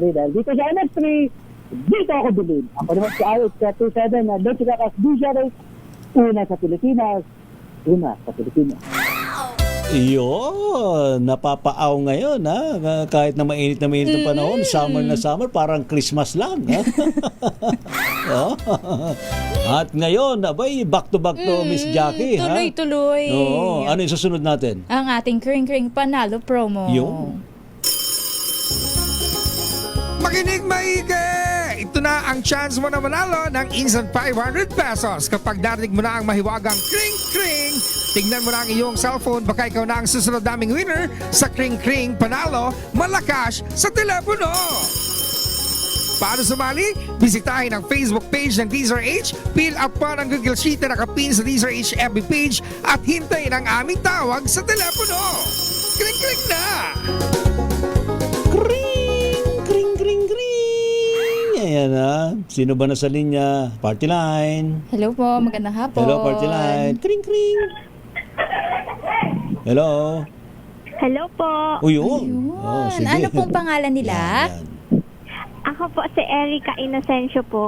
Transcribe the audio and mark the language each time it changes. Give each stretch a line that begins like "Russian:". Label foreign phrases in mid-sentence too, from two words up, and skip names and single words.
Filipino: Dahil dito sa MX3, dito ako bilhin. Ako naman si RH27 na dito ka kas DCRH, una sa Pilipinas, Iyon, napapaaw ngayon ha. Kahit na mainit ang panahon, summer na summer, parang Christmas lang. Ha? Oh. At ngayon, abay,
English: back to Miss Jackie. Ha?
Filipino: Tuloy-tuloy. Oo. Ano yung susunod natin? Ang ating kring-kring panalo promo. Yun. Makinig maigi! Ito na ang chance mo na manalo ng instant 500 pesos kapag narinig mo na ang mahiwagang kring-kring. Tignan mo na ang iyong cellphone, baka ikaw na ang susunod naming winner sa kring-kring panalo malakas sa telepono. Paano sumali? Bisitahin ang Facebook page ng DZRH,
English: fill up
Filipino: pa ng Google Sheet na nakapin sa DZRH FB page at hintayin ang aming tawag sa telepono. Kring-kring na! Kring, kring, kring. Ayan na. Sino ba nasa linya?
English: Party line.
Filipino: Hello po, magandang hapon.
English: Hello, party line.
Filipino: Kring, kring. Hello. Hello po. Uyun. Yun. Oh, sige. Ano pong pangalan nila? Yan. Ako po si Erica Inocencio po.